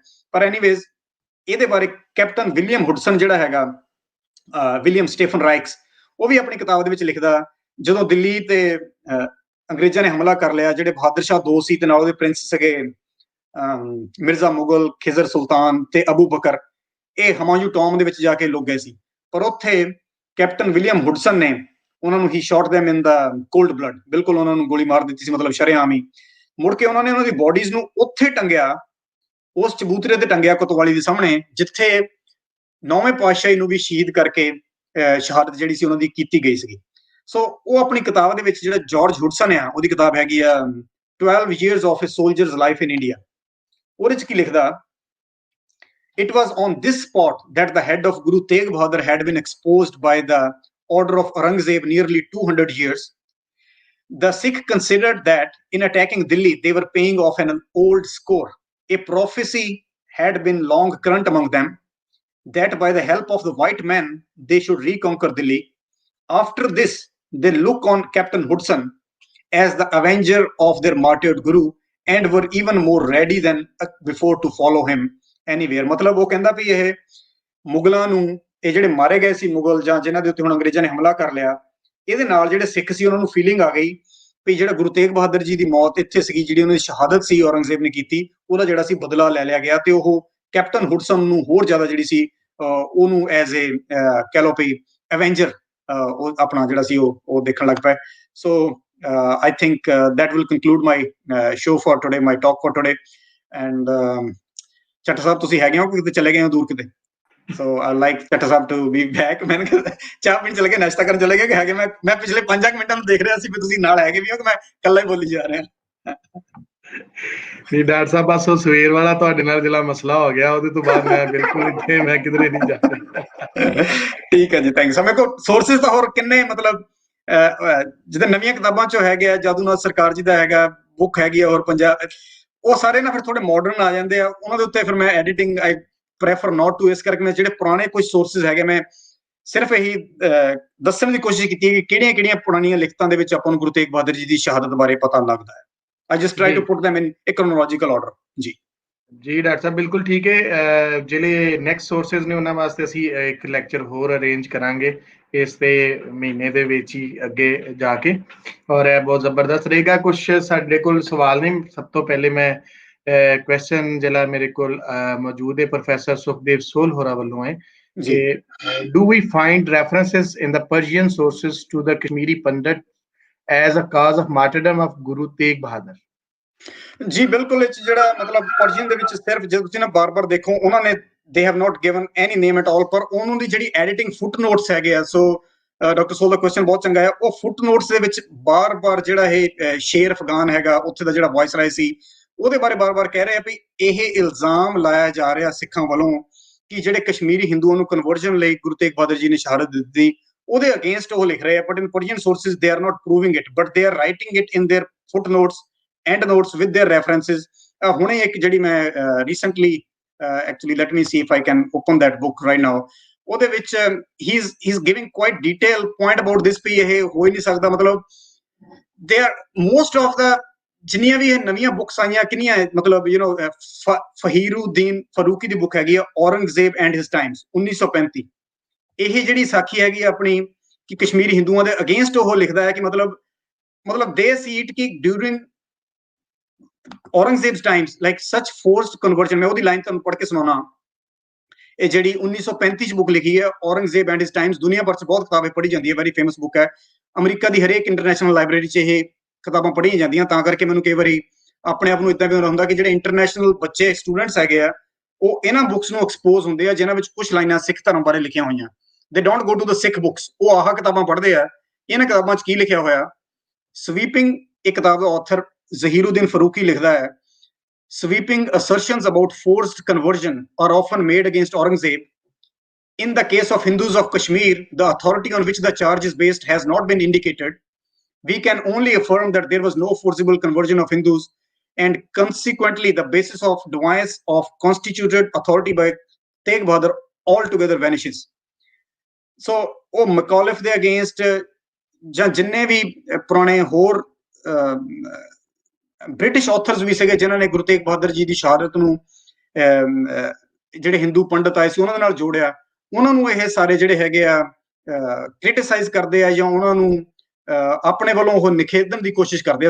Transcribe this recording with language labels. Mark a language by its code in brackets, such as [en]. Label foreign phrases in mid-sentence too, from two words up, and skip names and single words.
[pa] ਪਰ ਐਨੀਵੇਜ਼ ਇਹਦੇ ਬਾਰੇ ਕੈਪਟਨ ਵਿਲੀਅਮ ਹੁਡਸਨ ਜਿਹੜਾ ਹੈਗਾ, ਵਿਲੀਅਮ ਸਟੀਫਨ ਰਾਈਕਸ, ਉਹ ਵੀ ਆਪਣੀ ਕਿਤਾਬ ਦੇ ਵਿੱਚ ਲਿਖਦਾ ਜਦੋਂ ਦਿੱਲੀ ਤੇ ਅੰਗਰੇਜ਼ਾਂ ਨੇ ਹਮਲਾ ਕਰ ਲਿਆ, ਜਿਹੜੇ ਬਹਾਦਰ ਸ਼ਾਹ ਦੋ ਸੀ ਤੇ ਨਾਲ ਉਹਦੇ ਪ੍ਰਿੰਸ ਸੀਗੇ ਮਿਰਜ਼ਾ ਮੁਗਲ, ਖਿਜ਼ਰ ਸੁਲਤਾਨ ਤੇ ਅਬੂ ਬਕਰ, ਇਹ ਹਮਾਯੂ ਟੌਮ ਦੇ ਵਿੱਚ ਜਾ ਕੇ ਲੁਕ ਗਏ ਸੀ। ਪਰ ਉੱਥੇ ਕੈਪਟਨ ਵਿਲੀਅਮ ਹੁਡਸਨ ਨੇ ਉਹਨਾਂ ਨੂੰ ਹੀ ਸ਼ਾਟ [en] them in the cold blood, [pa] ਬਿਲਕੁਲ ਉਹਨਾਂ ਨੂੰ ਗੋਲੀ ਮਾਰ ਦਿੱਤੀ ਸੀ, ਮਤਲਬ ਸ਼ਰੇਆਮ ਹੀ। ਮੁੜ ਕੇ ਉਹਨਾਂ ਨੇ ਉਹਨਾਂ ਦੀ ਬੋਡੀਜ਼ ਨੂੰ ਉੱਥੇ ਟੰਗਿਆ, ਉਸ ਚਬੂਤਰੇ ਤੇ ਟੰਗਿਆ ਕੋਤਵਾਲੀ ਦੇ ਸਾਹਮਣੇ, ਜਿੱਥੇ 9ਵੇਂ ਪਾਤਸ਼ਾਹੀ ਨੂੰ ਵੀ ਸ਼ਹੀਦ ਕਰਕੇ ਸ਼ਹਾਦਤ ਜਿਹੜੀ ਸੀ ਉਹਨਾਂ ਦੀ ਕੀਤੀ ਗਈ ਸੀਗੀ। ਸੋ ਉਹ ਆਪਣੀ ਕਿਤਾਬ ਦੇ ਵਿੱਚ, ਜਿਹੜਾ ਜਾਰਜ ਹੁਡਸਨ ਆ, ਉਹਦੀ ਕਿਤਾਬ ਹੈਗੀ ਆ 12 years of a soldier's life in India, ਉਹਦੇ ਚ ਕੀ ਲਿਖਦਾ, [en] it was on this spot that the head of Guru Tegh Bahadur had been exposed by the order of Aurangzeb nearly 200 years. The Sikh considered that in attacking Delhi, they were paying off an old score. A prophecy had been long current among them that by the help of the white men, they should reconquer Delhi. After this, they look on Captain Hudson as the avenger of their martyred Guru and were even more ready than before to follow him anywhere. [pa] ਮਤਲਬ ਉਹ ਕਹਿੰਦਾ ਵੀ ਇਹ ਮੁਗਲਾਂ ਨੂੰ, ਇਹ ਜਿਹੜੇ ਮਾਰੇ ਗਏ ਸੀ ਮੁਗਲ ਜਾਂ ਜਿਨ੍ਹਾਂ ਦੇ ਉੱਤੇ ਹੁਣ ਅੰਗਰੇਜ਼ਾਂ ਨੇ ਹਮਲਾ ਕਰ ਲਿਆ, ਇਹਦੇ ਨਾਲ ਜਿਹੜੇ ਸਿੱਖ ਸੀ ਉਹਨਾਂ ਨੂੰ ਫੀਲਿੰਗ ਆ ਗਈ ਵੀ ਜਿਹੜਾ ਗੁਰੂ ਤੇਗ ਬਹਾਦਰ ਜੀ ਦੀ ਮੌਤ ਇੱਥੇ ਸੀਗੀ, ਜਿਹੜੀ ਉਹਨਾਂ ਦੀ ਸ਼ਹਾਦਤ ਸੀ ਔਰੰਗਜ਼ੇਬ ਨੇ ਕੀਤੀ, ਉਹਦਾ ਜਿਹੜਾ ਸੀ ਬਦਲਾ ਲੈ ਲਿਆ ਗਿਆ, ਤੇ ਉਹ ਕੈਪਟਨ ਹੁਡਸਨ ਨੂੰ ਹੋਰ ਜ਼ਿਆਦਾ ਜਿਹੜੀ ਸੀ ਉਹਨੂੰ [en] as a [pa] ਕਹਿ ਲਓ ਵੀ ਐਵੇਂਜਰ ਉਹ ਆਪਣਾ ਜਿਹੜਾ ਸੀ ਉਹ ਦੇਖਣ ਲੱਗ ਪਏ। [en] ਸੋ I think that will conclude my show for today, my talk for today. [pa] And ਚੱਟਾ ਸਾਹਿਬ ਤੁਸੀਂ ਹੈਗੇ ਹੋ ਕਿ ਕਿਤੇ ਚਲੇ ਗਏ ਹੋ ਦੂਰ ਕਿਤੇ? [en] So I like ਚੱਟਾ ਸਾਹਿਬ to be back. [pa] ਮੈਂ ਚਾਹ ਪੀਣ ਚਲੇ ਗਏ, ਨਾਸ਼ਤਾ ਕਰਨ ਚਲੇ ਗਏ ਕਿ ਹੈਗੇ? ਮੈਂ ਪਿਛਲੇ 5 ਮਿੰਟਾਂ ਨੂੰ ਦੇਖ ਰਿਹਾ ਸੀ ਵੀ ਤੁਸੀਂ ਨਾਲ ਹੈਗੇ ਵੀ ਹੋ ਕਿ ਮੈਂ ਇਕੱਲਾ ਹੀ ਬੋਲੀ ਜਾ ਰਿਹਾ। ਨਹੀਂ ਡਾਕਟਰ ਸਾਹਿਬ, ਬਸ ਉਹ ਸਵੇਰ ਵਾਲਾ ਤੁਹਾਡੇ ਨਾਲ ਜਿਹੜਾ ਮਸਲਾ ਹੋ ਗਿਆ, ਉਹਦੇ ਤੋਂ ਬਾਅਦ ਮੈਂ ਬਿਲਕੁਲ ਇੱਥੇ ਮੈਂ ਕਿਧਰੇ ਨਹੀਂ ਜਾ ਰਿਹਾ। ਠੀਕ ਹੈ ਜੀ, ਥੈਂਕਸ। ਮੇਰੇ ਕੋਲ ਸੋਰਸਿਸ ਤਾਂ ਹੋਰ ਕਿੰਨੇ, ਮਤਲਬ ਜਿੱਦਾਂ ਨਵੀਆਂ ਕਿਤਾਬਾਂ ਚੋਂ ਹੈਗੇ ਆ, ਜਾਦੂਨਾਥ ਸਰਕਾਰ ਜੀ ਦਾ ਹੈਗਾ ਬੁੱਕ ਹੈਗੀ ਆ, ਔਰ ਪੰਜਾਬ, ਉਹ ਸਾਰੇ ਨਾ ਫਿਰ ਥੋੜੇ ਮਾਡਰਨ ਆ ਜਾਂਦੇ ਆ, ਉਹਨਾਂ ਦੇ ਉੱਤੇ ਫਿਰ ਮੈਂ [en] editing I prefer not to, [pa] ਇਸ ਕਰਕੇ ਮੈਂ ਜਿਹੜੇ ਪੁਰਾਣੇ ਕੁਝ ਸੋਰਸਿਸ ਹੈਗੇ ਮੈਂ ਸਿਰਫ ਇਹੀ ਦੱਸਣ ਦੀ ਕੋਸ਼ਿਸ਼ ਕੀਤੀ ਕਿ ਕਿਹੜੀਆਂ ਪੁਰਾਣੀਆਂ ਲਿਖਤਾਂ ਦੇ ਵਿੱਚ ਆਪਾਂ ਨੂੰ ਗੁਰੂ ਤੇਗ ਬਹਾਦਰ ਜੀ ਦੀ ਸ਼ਹਾਦਤ ਬਾਰੇ ਪਤਾ ਲੱਗਦਾ ਹੈ। [en] I just try to put them in a chronological order. [pa] ਜੀ ਡਾਕਟਰ ਸਾਹਿਬ ਬਿਲਕੁਲ ਠੀਕ ਹੈ। ਜਿਹੜੇ [en] next sources [pa] ਨੇ ਉਹਨਾਂ ਵਾਸਤੇ ਅਸੀਂ ਇੱਕ ਲੈਕਚਰ ਹੋਰ ਅਰੇਂਜ ਕਰਾਂਗੇ ਇਸ ਤੇ ਮਹੀਨੇ ਦੇ ਵਿੱਚ ਹੀ ਅੱਗੇ ਜਾ ਕੇ, ਔਰ ਇਹ ਬਹੁਤ ਜ਼ਬਰਦਸਤ ਰਹੇਗਾ। ਕੁਛ ਸਾਡੇ ਕੋਲ ਸਵਾਲ ਨੇ। ਸਭ ਤੋਂ ਪਹਿਲੇ ਮੈਂ ਕੁਐਸਚਨ ਜਿਹੜਾ ਮੇਰੇ ਕੋਲ ਮੌਜੂਦ ਹੈ ਪ੍ਰੋਫੈਸਰ ਸੁਖਦੇਵ ਸੋਲ ਹੋਰਾਂ ਵੱਲੋਂ ਹੈ ਕਿ [en] do we find references in the Persian sources to the Kashmiri Pandit as a cause of martyrdom of Guru Tegh Bahadur? [pa] ਜੀ ਬਿਲਕੁਲ, ਇਹ ਜਿਹੜਾ ਮਤਲਬ ਪਰਸ਼ੀਅਨ ਦੇ ਵਿੱਚ ਸਿਰਫ ਜੇ ਤੁਸੀਂ ਨਾ ਬਾਰ-ਬਾਰ ਦੇਖੋ, ਉਹਨਾਂ ਨੇ [en] they have not given any name at all, [pa] ਪਰ ਉਹਨਾਂ ਦੀ ਜਿਹੜੀ [en] editing footnotes [pa] ਹੈਗੇ ਆ, ਸੋ ਡਾਕਟਰ ਸੋਲ ਦਾ ਕੁਐਸਚਨ ਬਹੁਤ ਚੰਗਾ ਹੈ। ਉਹ ਫੁੱਟਨੋਟਸ ਦੇ ਵਿੱਚ ਬਾਰ-ਬਾਰ ਜਿਹੜਾ ਇਹ ਸ਼ੇਰ ਅਫਗਾਨ ਹੈਗਾ, ਉੱਥੇ ਦਾ ਜਿਹੜਾ ਵਾਇਸਰਾਏ ਸੀ, ਉਹਦੇ ਬਾਰੇ ਬਾਰ-ਬਾਰ ਕਹਿ ਰਹੇ ਆ ਵੀ ਇਹ ਇਲਜ਼ਾਮ ਲਾਇਆ ਜਾ ਰਿਹਾ ਸਿੱਖਾਂ ਵੱਲੋਂ ਕਿ ਜਿਹੜੇ ਕਸ਼ਮੀਰੀ ਹਿੰਦੂਆਂ ਨੂੰ ਕਨਵਰਜਨ ਲਈ ਗੁਰੂ ਤੇਗ ਬਹਾਦਰ ਜੀ ਨੇ ਸ਼ਹਾਦਤ ਦਿੱਤੀ, ਉਹਦੇ ਅਗੇਂਸਟ ਉਹ ਲਿਖ ਰਹੇ ਆ। [en] But in Persian sources they are not proving it, but they are writing it in their footnotes and notes with their references. [pa] ਹੁਣੇ ਇੱਕ ਜਿਹੜੀ ਮੈਂ [en] recently actually let me see if I can open that book right now, [pa] ਉਹਦੇ ਵਿੱਚ [en] he's giving quite detailed point about this [pa] ਵੀ ਇਹ ਹੋ ਹੀ ਨਹੀਂ ਸਕਦਾ। ਮਤਲਬ [en] they are most of the [pa] ਜਿੰਨੀਆਂ ਵੀ ਇਹ ਨਵੀਆਂ ਬੁੱਕਸ ਆਈਆਂ ਕਿੰਨੀਆਂ, ਮਤਲਬ ਫਹੀਰੁਦੀਨ ਫਰੂਕੀ ਦੀ ਬੁੱਕ ਹੈਗੀ ਆ ਔਰੰਗਜ਼ੇਬ ਐਂਡ ਹਿਸ ਟਾਈਮਸ 1935। ਇਹ ਜਿਹੜੀ ਸਾਖੀ ਹੈਗੀ ਆਪਣੀ ਕਿ ਕਸ਼ਮੀਰੀ ਹਿੰਦੂਆਂ ਦੇ ਅਗੇਂਸਟ ਉਹ ਲਿਖਦਾ ਹੈ ਕਿ ਮਤਲਬ [en] they see it [pa] ਕਿ [en] during Aurangzeb's times like such forced conversion. [pa] ਮੈਂ ਉਹਦੀ ਲਾਈਨ ਤੁਹਾਨੂੰ ਪੜ੍ਹ ਕੇ ਸੁਣਾਉਣਾ। ਇਹ ਜਿਹੜੀ 1935 ਚ ਬੁੱਕ ਲਿਖੀ ਹੈ ਔਰੰਗਜ਼ੇਬ ਐਂਡ ਹਿਸ ਟਾਈਮਸ, ਦੁਨੀਆ ਭਰ ਚ ਬਹੁਤ ਕਿਤਾਬਾਂ ਪੜ੍ਹੀ ਜਾਂਦੀ ਹੈ, [en] very famous book [pa] ਹੈ। ਅਮਰੀਕਾ ਦੀ ਹਰੇਕ [en] international library [pa] ਚ ਇਹ ਕਿਤਾਬਾਂ ਪੜ੍ਹੀਆਂ ਜਾਂਦੀਆਂ, ਤਾਂ ਕਰਕੇ ਮੈਨੂੰ ਕਈ ਵਾਰੀ ਆਪਣੇ ਆਪ ਨੂੰ ਇਦਾਂ ਵੀ ਹੁੰਦਾ ਕਿ ਜਿਹੜੇ ਇੰਟਰਨੈਸ਼ਨਲ ਬੱਚੇ ਸਟੂਡੈਂਟਸ ਹੈਗੇ ਆ, ਉਹ ਇਹਨਾਂ ਬੁੱਕਸ ਨੂੰ ਐਕਸਪੋਜ਼ ਹੁੰਦੇ ਆ ਜਿਨ੍ਹਾਂ ਵਿੱਚ ਕੁਝ ਲਾਈਨਾਂ ਸਿੱਖ ਧਰਮ ਬਾਰੇ ਲਿਖੀਆਂ ਹੋਈਆਂ। [en] They don't go to the Sikh books. [pa] ਉਹ ਆਹ ਕਿਤਾਬਾਂ ਪੜ੍ਹਦੇ ਆ, ਇਹਨਾਂ ਕਿਤਾਬਾਂ 'ਚ ਕੀ ਲਿਖਿਆ ਹੋਇਆ। ਸਵੀਪਿੰਗ, ਇੱਕ ਕਿਤਾਬ ਦਾ ਆਥਰ ਜ਼ਹੀਰੁਦੀਨ ਫਰੂਕੀ ਲਿਖਦਾ ਹੈ, [en] sweeping assertions about forced conversion are often made against Aurangzeb. In the case of Hindus of Kashmir, the authority on which the charge is based has not been indicated. We can only affirm that there was no forcible conversion of Hindus, and consequently the basis of defiance of constituted authority by Tegh Bahadur altogether vanishes. [pa] ਸੋ ਉਹ ਮਕੌਲਿਫ ਦੇ ਅਗੇਂਸਟ ਜਾਂ ਜਿੰਨੇ ਵੀ ਪੁਰਾਣੇ ਹੋਰ [en] British authors [pa] ਵੀ ਸੀਗੇ ਜਿਨ੍ਹਾਂ ਨੇ ਗੁਰੂ ਤੇਗ ਬਹਾਦਰ ਜੀ ਦੀ ਸ਼ਹਾਦਤ ਨੂੰ ਜਿਹੜੇ ਹਿੰਦੂ ਪੰਡਤ ਆਏ ਸੀ ਉਹਨਾਂ ਦੇ ਨਾਲ ਜੋੜਿਆ, ਉਹਨਾਂ ਨੂੰ ਇਹ ਸਾਰੇ ਜਿਹੜੇ ਹੈਗੇ ਆ ਕ੍ਰਿਟਿਸਾਈਜ਼ ਕਰਦੇ ਆ ਜਾਂ ਉਹਨਾਂ ਨੂੰ ਆਪਣੇ ਵੱਲੋਂ ਉਹ ਨਿਖੇਧਣ ਦੀ ਕੋਸ਼ਿਸ਼ ਕਰਦੇ ਆ।